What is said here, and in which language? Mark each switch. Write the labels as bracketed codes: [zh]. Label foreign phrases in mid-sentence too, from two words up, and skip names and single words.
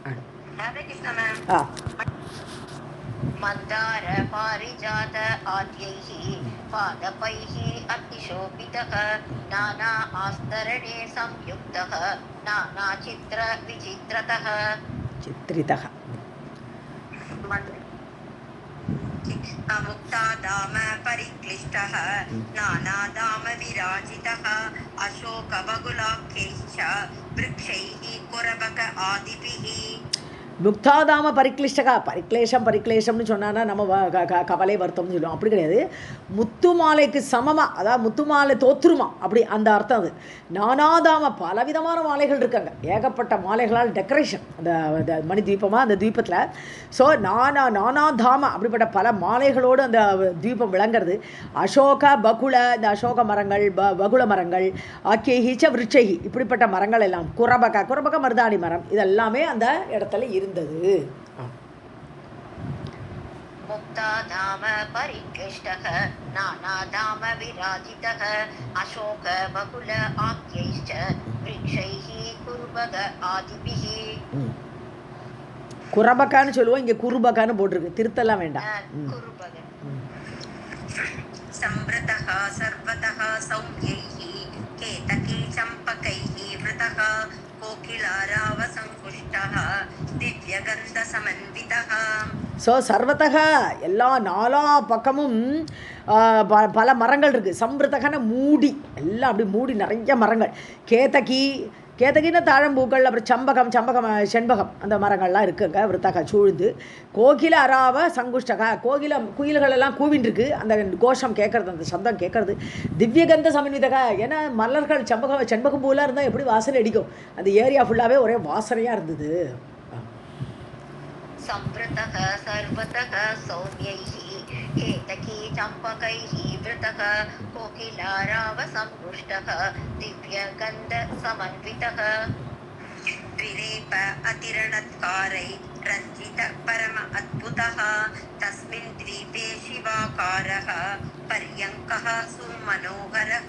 [sa] मन्दार पारिजात आद्यैः पादपैः अतिशोभितः नाना आस्तरणे संयुक्तः नाना चित्र विचित्रतः. சித்ரிதஹ मुक्तादाम परिक्लिष्टः नानादाम विराजितः अशोकबगुलाख्यैश्च वृक्षैः कुरबक आदिभिः. मुक्तादाम परिक्लिष्टः [ta] பரிக்லேஷம்னு சொன்னான்னா நம்ம கவலை வருத்தம்னு சொல்லுவோம். அப்படி கிடையாது. முத்து மாலைக்கு சமமாக, அதாவது முத்து மாலை தோற்றுருமா அப்படி அந்த அர்த்தம் அது. நானாதாம பலவிதமான மாலைகள் இருக்காங்க. ஏகப்பட்ட மாலைகளால் டெக்கரேஷன் அந்த மணி தீபமாக அந்த தீபத்தில். ஸோ நானாதாம அப்படிப்பட்ட பல மாலைகளோடு அந்த தீபம் விளங்குறது. அசோக பகுல இந்த அசோக மரங்கள் பகுல மரங்கள் [sa] आख्यैश्च वृक्षैः [ta] இப்படிப்பட்ட மரங்கள் எல்லாம் குரபக மருதாணி மரம் இதெல்லாமே அந்த இடத்துல இருந்தது. [sa] मुक्ताधाम परिक्लिष्टः नानाधाम विराजितः अशोक बकुल आख्यैश्च वृक्षैः कुर्बग आदिभिः [ta] குரபக்கான்னு சொல்லுவோம், இங்கே குருபக்கான்னு போட்டிருக்கு, திருத்தெல்லாம் வேண்டாம். [sa] कुर्बग संवृतः सर्वतः सौम्यैः केतकी चम्पकैः वृतः कोकिलारावसङ्कुष्टः दिव्यगन्धसमन्वितः. [ta] ஸோ சர்வத்தக எல்லா நாலா பக்கமும் பல மரங்கள் இருக்குது. சம்பிரதகன மூடி, எல்லாம் அப்படி மூடி நிறைய மரங்கள். கேதகின்னா தாழம்பூக்கள், அப்புறம் சம்பகம் செண்பகம், அந்த மரங்கள்லாம் இருக்குங்க. விருத்தக சூழ்ந்து [sa] कोकिल आराव सङ्कुष्टः, [ta] குயில்களெல்லாம் கூவின்றிருக்கு, அந்த கோஷம் கேட்கறது, அந்த சப்தம் கேட்கறது. [sa] दिव्यगन्ध समन्वितः, [ta] ஏன்னா மலர்கள் செண்பகம் பூலாம் இருந்தால் எப்படி வாசனை அடிக்கும், அந்த ஏரியா ஃபுல்லாகவே ஒரே வாசனையாக இருந்தது. [sa] संवृतः सर्वतः सौम्यैः केतकी चम्पकैः वृतः कोकिलारावसंपुष्टः दिव्यगन्धसमन्वितः. विरेप अतिरणत्कारै रञ्जित परम अद्भुतः तस्मिन् द्वीपे शिवाकारः पर्यङ्कः सुमनोहरः.